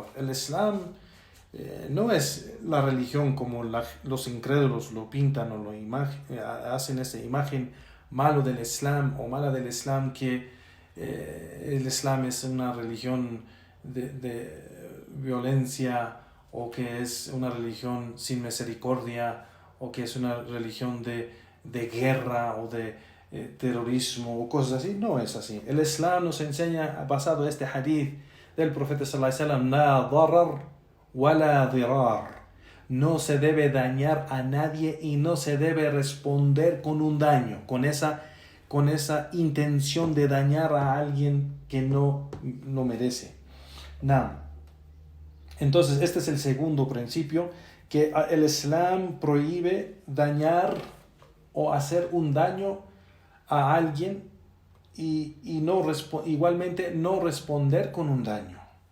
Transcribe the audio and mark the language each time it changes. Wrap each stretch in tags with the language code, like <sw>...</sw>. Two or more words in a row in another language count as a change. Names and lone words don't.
<es>El Islam no es la religión como los incrédulos lo pintan o hacen esa imagen malo del Islam o mala del Islam, que el Islam es una religión de violencia, o que es una religión sin misericordia, o que es una religión de guerra o de terrorismo o cosas así. No es así. El Islam nos enseña, basado en este hadith del profeta</es> <ar>صلى الله عليه وسلم, لا ضرر ولا ضرار.</ar> <es>No se debe dañar a nadie y no se debe responder con un daño, con esa intención de dañar a alguien que no merece. Entonces, este es el segundo principio, que el Islam prohíbe dañar o hacer un daño a alguien y igualmente no responder con un daño.</es>